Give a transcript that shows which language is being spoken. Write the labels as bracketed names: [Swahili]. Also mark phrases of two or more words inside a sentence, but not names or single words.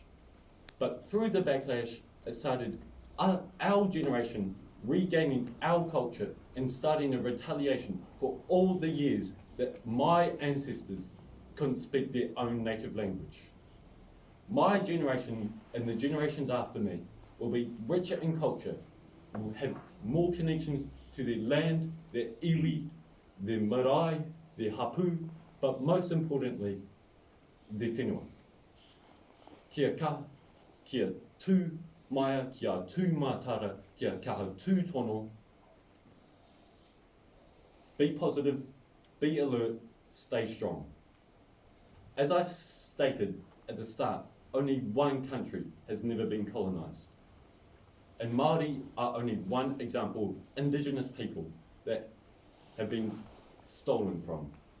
[English] But through the backlash, it started our generation regaining our culture and starting a retaliation for all the years that my ancestors couldn't speak their own native language. My generation and the generations after me will be richer in culture, will have more connections to their land, their iwi, their marae, their hapu, but most importantly, their whenua. [Māori] Kia kaha, kia tū maia, kia tū mātara, kia kaha tū tono. [English] Be positive, be alert, stay strong. As I stated at the start, only one country has never been colonised. And Māori are only one example of Indigenous people that have been stolen from.